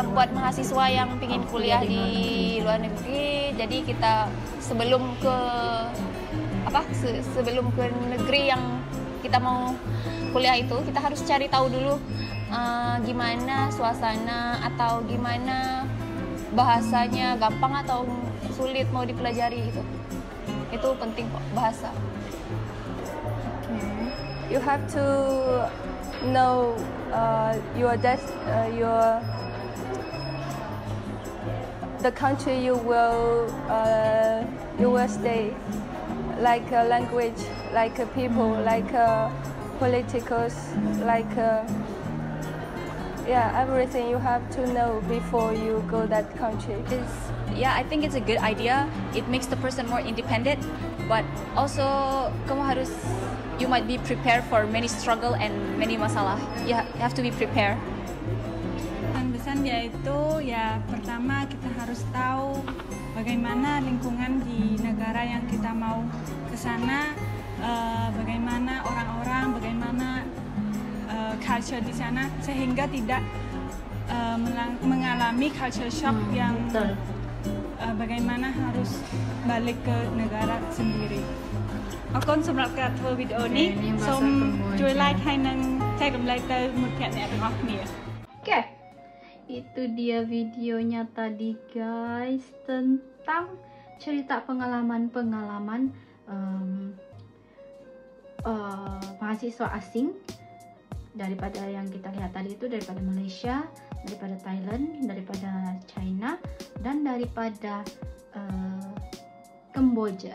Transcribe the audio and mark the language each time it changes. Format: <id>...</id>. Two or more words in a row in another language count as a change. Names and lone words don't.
<id>Buat mahasiswa yang ingin kuliah di luar negeri, jadi kita sebelum ke sebelum ke negeri yang kita mau kuliah itu, kita harus cari tahu dulu gimana suasana atau gimana bahasanya, gampang atau sulit mau dipelajari gitu. Itu penting kok, bahasa.</id> <en>You have to know the country you will stay, like language, like people, like politicals, like everything you have to know before you go that country. Yeah, I think it's a good idea. It makes the person more independent, but also you might be prepared for many struggle and many masalah. You have to be prepared.</en> <id>Pesan yaitu ya pertama kita harus tahu bagaimana lingkungan di negara yang kita mau ke sana, bagaimana orang-orang, bagaimana culture di sana, sehingga tidak mengalami</id> <en>culture shock</en> <id>yang bagaimana harus balik ke negara sendiri.</id> <km>អរគុណសម្រាប់ការធ្វើវីដេអូនេះសូមជួយ like ហើយនិងចែករំលែកទៅមិត្តភ័ក្តិអ្នកទាំងអស់គ្នា</km> <id>Oke, itu dia videonya tadi guys, tentang cerita pengalaman-pengalaman mahasiswa asing, daripada yang kita lihat tadi itu daripada Malaysia, daripada Thailand, daripada China, dan daripada Kamboja.</id>